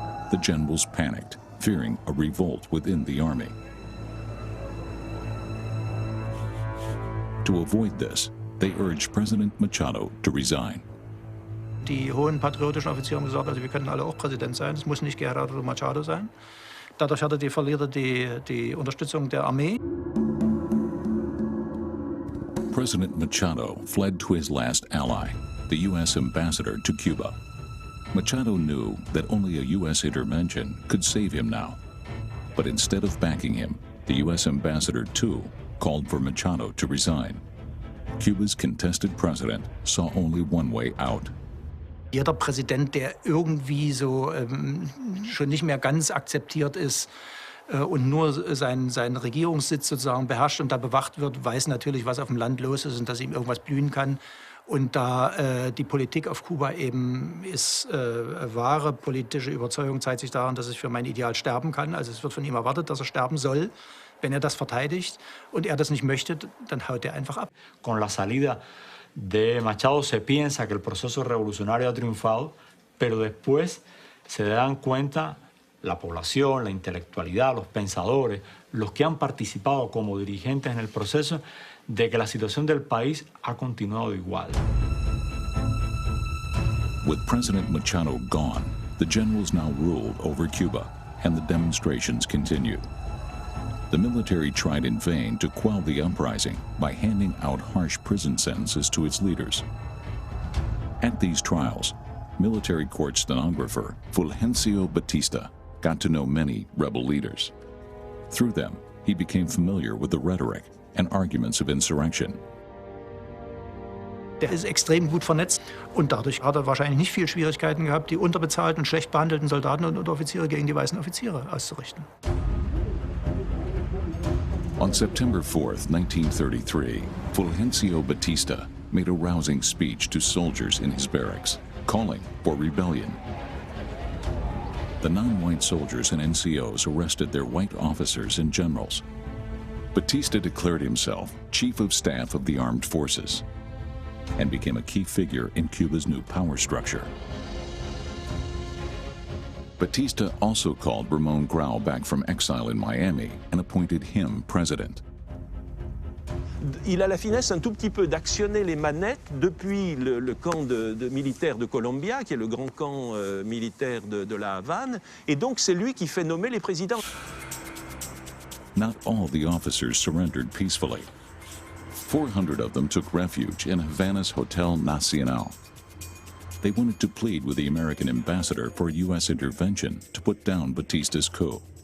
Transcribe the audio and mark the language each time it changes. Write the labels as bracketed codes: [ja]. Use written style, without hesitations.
[en] The generals panicked, fearing a revolt within the army. To avoid this, they urged President Machado to resign. [de] Die hohen patriotischen Offiziere haben gesagt, also wir können alle auch Präsident sein, es muss nicht Gerhard oder Machado sein. Dadurch verliert er die Unterstützung der Armee. [en] President Machado fled to his last ally, the U.S. ambassador to Cuba. Machado knew that only a U.S. intervention could save him now. But instead of backing him, the U.S. ambassador, too, called for Machado to resign. Cuba's contested president saw only one way out. [de] Jeder Präsident, der irgendwie so schon nicht mehr ganz akzeptiert ist und nur seinen Regierungssitz sozusagen beherrscht und da bewacht wird, weiß natürlich, was auf dem Land los ist und dass ihm irgendwas blühen kann. Und da die Politik auf Kuba eben ist, wahre politische Überzeugung zeigt sich daran, dass es für mein Ideal sterben kann. Also es wird von ihm erwartet, dass er sterben soll, wenn er das verteidigt. Und er das nicht möchte, dann haut er einfach ab. [es] Con la salida de Machado se piensa que el proceso revolucionario ha triunfado, pero después se dan cuenta la población, la intelectualidad, los pensadores, los que han participado como dirigentes en el proceso, de que la situación del país ha continuado igual. [en] With President Machado gone, the generals now ruled over Cuba, and the demonstrations continued. The military tried in vain to quell the uprising by handing out harsh prison sentences to its leaders. At these trials, military court stenographer Fulgencio Batista got to know many rebel leaders. Through them, he became familiar with the rhetoric and arguments of insurrection. [de] Der ist extrem gut vernetzt und dadurch hat er wahrscheinlich nicht viel Schwierigkeiten gehabt, die unterbezahlten, schlecht behandelten Soldaten und Offiziere gegen die weißen Offiziere auszurichten. [en] On September 4th, 1933, Fulgencio Batista made a rousing speech to soldiers in his barracks, calling for rebellion. The non-white soldiers and NCOs arrested their white officers and generals. Batista declared himself Chief of Staff of the Armed Forces and became a key figure in Cuba's new power structure. Batista also called Ramon Grau back from exile in Miami and appointed him president. [fr] Il a la finesse un tout petit peu d'actionner les manettes depuis le camp militaire de Colombia, qui est le grand camp militaire de la Havane, et donc c'est lui qui fait nommer les présidents. [en] Not all the officers surrendered peacefully. 400 of them took refuge in Havana's Hotel Nacional. They wanted to plead with the American ambassador for U.S. intervention to put down Batista's coup.